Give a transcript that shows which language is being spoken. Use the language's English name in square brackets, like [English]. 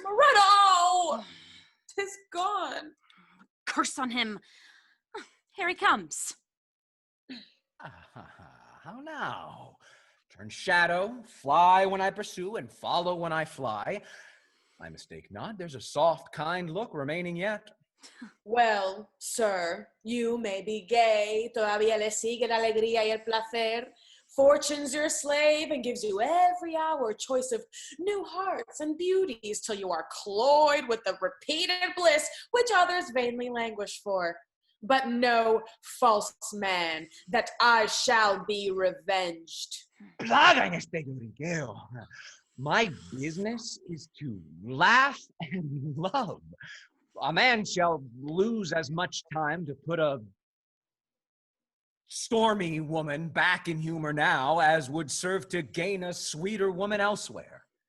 [English] Moretta, oh, 'tis gone. Curse on him. Here he comes. How now? Turn shadow, fly when I pursue, and follow when I fly. I mistake not, there's a soft, kind look remaining yet. Well, sir, you may be gay, [Spanish] todavía le sigue la alegría y el placer. [English] Fortune's your slave and gives you every hour choice of new hearts and beauties till you are cloyed with the repeated bliss which others vainly languish for. But no, false man, that I shall be revenged. [Spanish] Plaga en este lloriqueo. [English] My business is to laugh and love. A man shall lose as much time to put a stormy woman back in humor now as would serve to gain a sweeter woman elsewhere.